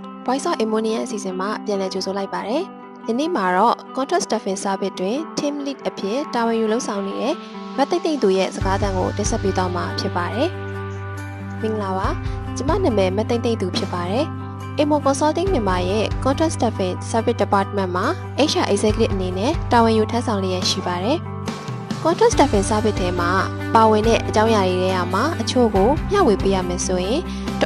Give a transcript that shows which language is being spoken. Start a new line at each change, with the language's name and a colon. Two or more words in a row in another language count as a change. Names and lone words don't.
Burmese: Voice of Ammonia အစီအစဉ်မှာပြန်လည်ကြိုဆိုလိုက်ပါတယ်။ဒီနေ့မှာတော့ Contract Staffing Service တွင်
English: Team Lead
Burmese: အဖြစ်တာဝန်ယူလုပ်ဆောင်နေတဲ့မတ်သိမ့်သိမ့်သူရဲ့စကားသံကိုတင်ဆက်ပေးသွားမှာဖြစ်ပါတယ်။မင်္ဂလာပါ။ကျွန်မနာမည်မတ်သိမ့်သိမ့်သူဖြစ်ပါတယ်။ Ammo Consulting မြန်မာရဲ့ Contract Staffing Service Department မှာ
English: HR Executive
Burmese: အနေနဲ့တာဝန်ယူထမ်းဆောင်လျက်ရှိပါတယ်။ Contract Staffing Service ထဲမှာပါဝင်တဲ့အကြောင်းအရာတွေမှာအချို့ကိုမျှဝေပေးရမယ်ဆိုရင်တ